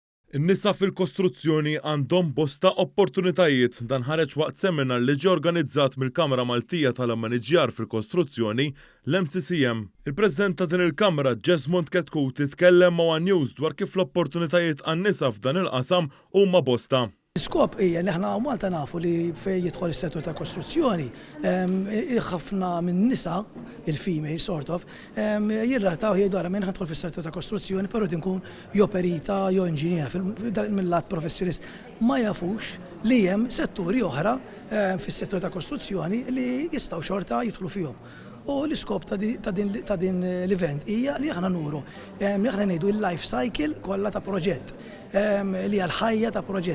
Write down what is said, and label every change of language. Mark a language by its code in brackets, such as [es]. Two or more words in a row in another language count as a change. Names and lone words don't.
[mt] In-nisa fil-kostruzzjoni għandhom bosta opportunitajiet dan ħareġ waqt seminar li ġie organizzat mill-Kamra Maltija tal-Ammaniġġjar fil-Kostruzzjoni l-MCCM. Il-President ta' din il-Kamra Jesmond Ketkuti tkellem ma' One News dwar kif l-opportunitajiet għan-nisa f'dan il-qasam huma bosta. Iskop hija li aħna Malta nafu li fejn jidħol is-settur ta' kostruzzjoni, ħafna minn nisa, [en] il-female sort of, [mt] jirrataw jgħidu minn ħadħol fis-settur ta' kostruzzjoni, però tinkun jew perita jew inġiniera mill-lat professjonist. Ma jafux li hemm setturi oħra fis-settur ta' kostruzzjoni li jistgħu xorta jidħlu fihom. U l-iskop ta' din l-event hija li aħna nuru, li aħna ngħidu il- [en] life cycle [mt] kollha ta' proġett, li hija l-ħajja ta' proġett.